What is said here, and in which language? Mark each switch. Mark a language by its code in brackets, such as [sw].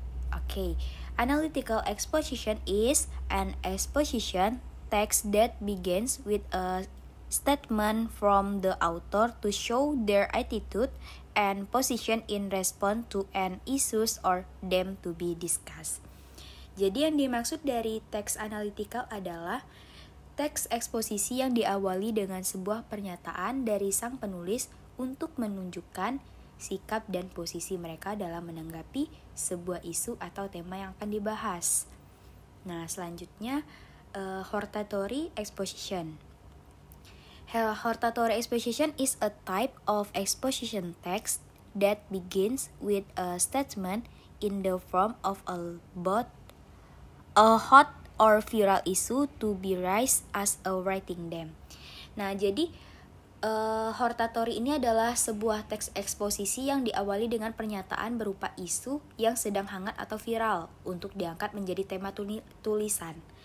[en] Okay, analytical exposition is an exposition text that begins with a statement from the author to show their attitude and position in response to an issues or them to be discussed. [id] Jadi yang dimaksud dari teks analytical adalah teks eksposisi yang diawali dengan sebuah pernyataan dari sang penulis untuk menunjukkan sikap dan posisi mereka dalam menanggapi sebuah isu atau tema yang akan dibahas. Nah, selanjutnya hortatory exposition. [en] Hortatory exposition is a type of exposition text that begins with a statement in the form of a hot or viral issue to be raised as a writing them. [id] Nah, jadi hortatory ini adalah sebuah teks eksposisi yang diawali dengan pernyataan berupa isu yang sedang hangat atau viral untuk diangkat menjadi tema tulisan.